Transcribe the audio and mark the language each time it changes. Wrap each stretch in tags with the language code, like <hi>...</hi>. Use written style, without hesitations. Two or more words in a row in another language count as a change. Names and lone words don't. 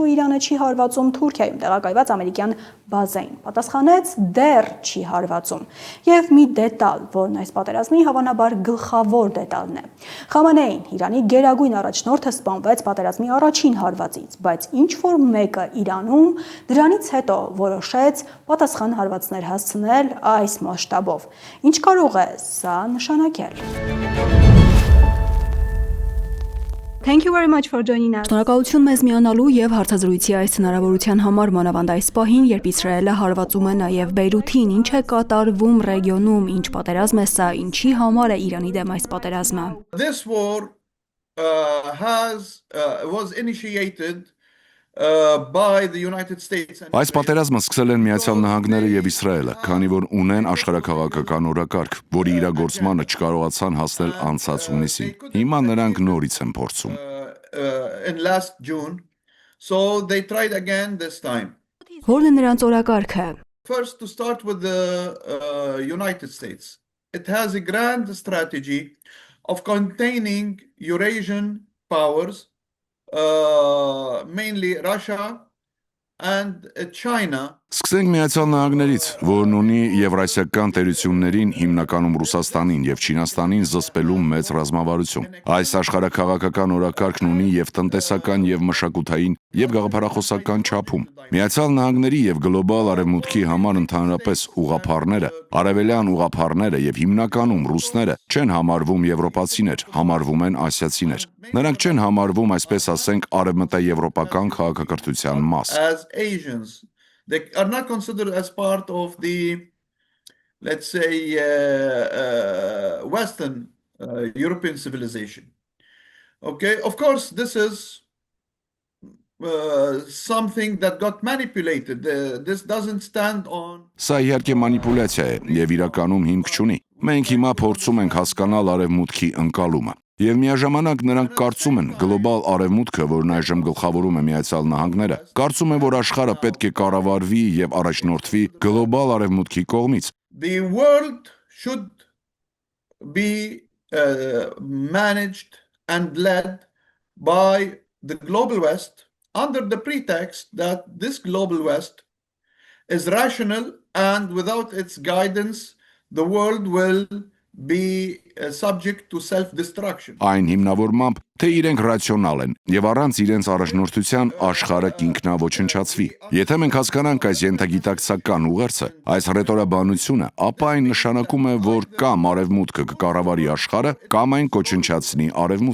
<hy>Իրանը չի հարվածում Թուրքիայում տեղակայված ամերիկյան բազային, պատասխանեց՝ դեռ չի հարվածում։ Եվ մի դետալ, որն այս պատերազմի հավանաբար գլխավոր դետալն է։ Խամանեին, Իրանի գերագույն առաջնորդը, սպանվեց պատերազմի առաջին հարվածից, բայց ինչ որ մեկը Իրանում դրանից հետո որոշեց պատասխան հարվածներ հասցնել այս մասշտաբով։ Ինչ կարող է սա նշանակել։</hy> <en>Thank you very much for joining us.</en> <hy>Շնորհակալություն մեզ միանալու եւ հարցազրույցի այս հնարավորության համար, մանավանդ այս պահին, երբ Իսրայելը հարվածում է նաեւ Բեյրութին, ինչ է կատարվում ռեգիոնում, ինչ պատերազմ է սա, ինչի համար է Իրանի դեմ այս պատերազմը։</hy> <en>This war was initiated by the United States.</en> <hy>Այս պատերազմը սկսել են Միացյալ Նահանգները եւ Իսրայելը, քանի որ ունեն աշխարհաքաղաքական օրակարգ, որի իրագործմանը չկարողացան հասնել անցած հունիսին։ Հիմա նրանք նորից են փորձում։</hy> <en>In last June, so they tried again this time.</en> <hy>Որն է նրանց օրակարգը։</hy> <en>First, to start with the United States. It has a grand strategy of containing Eurasian powers, mainly Russia and China.</en> <hy>Սկսենք Միացյալ Նահանգներից, որն ունի եվրասիական տերություններին, հիմնականում Ռուսաստանին եւ Չինաստանին զսպելու մեծ ռազմավարություն։ Այս աշխարհաքաղաքական օրակարգն ունի եւ տնտեսական եւ մշակութային եւ գաղափարախոսական չափում։ Միացյալ Նահանգների եւ գլոբալ արևմուտքի համար ընդհանրապես ուղղափառները, արևելյան ուղղափառները եւ հիմնականում ռուսները չեն համարվում եվրոպացիներ, համարվում են ասիացիներ։ Նրանք չեն համարվում, այսպես ասենք, արևմտաեվրոպական քաղաքակրթության մաս։</hy> <en>As Asians, they are not considered as part of the, let's say, Western European civilization. Okay, of course, this is something that got manipulated. This doesn't stand on.</en> <hy>Սա իհարկե մանիպուլյացիա է եւ իրականում հիմք չունի։ Մենք հիմա փորձում ենք հասկանալ արևմուտքի ընկալումը։ Եվ միաժամանակ նրանք կարծում են գլոբալ արևմուտքը, որն այժմ գլխավորում է Միացյալ Նահանգները, կարծում են, որ աշխարհը պետք է կառավարվի եւ առաջնորդվի գլոբալ արևմուտքի կողմից։</hy> <en>The world should be managed and led by the global West under the pretext that this global West is rational and without its guidance the world will be subject to self-destruction.</en> <hy>Այն հիմնավորմամբ, թե իրենք ռացիոնալ են եւ առանց իրենց առաջնորդության աշխարհը կինքնաոչնչացվի։ Եթե մենք հասկանանք այս ենթագիտակցական ուղերձը, այս ռետորաբանությունը, ապա այն նշանակում է, որ կամ արևմուտքը կկառավարի աշխարհը, կամ այն կոչնչացնի</hy>